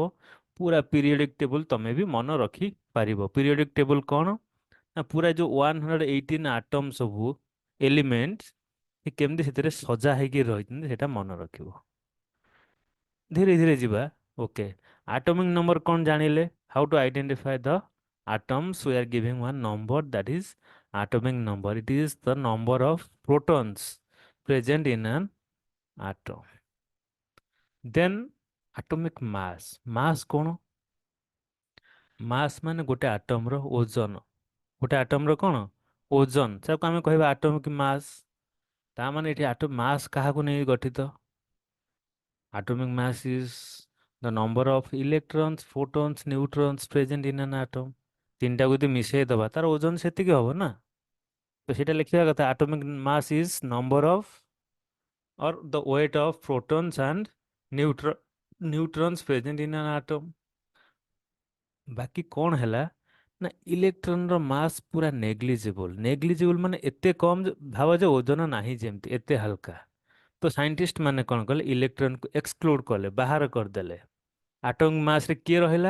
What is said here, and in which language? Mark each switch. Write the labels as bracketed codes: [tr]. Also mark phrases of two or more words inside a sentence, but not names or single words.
[or] ପୁରା [en] periodic table [or] ତମେ ବି ମନେ ରଖିପାରିବ। [en] periodic table କ'ଣ? [or] ନା ପୁରା ଯୋଉ 118 ଆଟମ ସବୁ ଏଲିମେଣ୍ଟ କେମିତି ସେଥିରେ ସଜା ହେଇକି ରହିଛନ୍ତି ସେଇଟା ମନେ ରଖିବ। ଧୀରେ ଧୀରେ ଯିବା। ଓକେ, [en] atomic number [or] କ'ଣ ଜାଣିଲେ? [en] how to identify the atoms? We are giving one number, that is atomic number. It is the number of protons present in an atom. Then atomic mass. Mass କ'ଣ? [or] ମାସ୍ ମାନେ ଗୋଟେ ଆଟମର ଓଜନ। ଗୋଟେ ଆଟମର କ'ଣ? ଓଜନ। ତାକୁ ଆମେ କହିବା [en] atomic mass. [or] ତା ମାନେ ଏଠି [en] atom mass [or] କାହାକୁ ନେଇ ଗଠିତ? [en] Atomic mass is the number of electrons, photons, neutrons present in an atom. [or] ତିନିଟାକୁ ଯଦି ମିଶେଇ ଦବା ତାର ଓଜନ ସେତିକି ହବ ନା। ତ ସେଇଟା ଲେଖିବା କଥା, [en] atomic mass is number of or the weight of protons and neutrons present in an atom. [or] ବାକି କ'ଣ ହେଲା ନା ଇଲେକ୍ଟ୍ରନର ମାସ୍ ପୁରା ନେଗ୍ଲିଜିବଲ। ନେଗ୍ଲିଜିବଲ ମାନେ ଏତେ କମ୍ ଭାବ ଯେ ଓଜନ ନାହିଁ, ଯେମିତି ଏତେ ହାଲକା। ତ ସାଇଣ୍ଟିଷ୍ଟ ମାନେ କ'ଣ କଲେ? ଇଲେକ୍ଟ୍ରନକୁ ଏକ୍ସକ୍ଲୁଡ କଲେ, ବାହାର କରିଦେଲେ। [en] atomic mass [or] କିଏ ରହିଲା?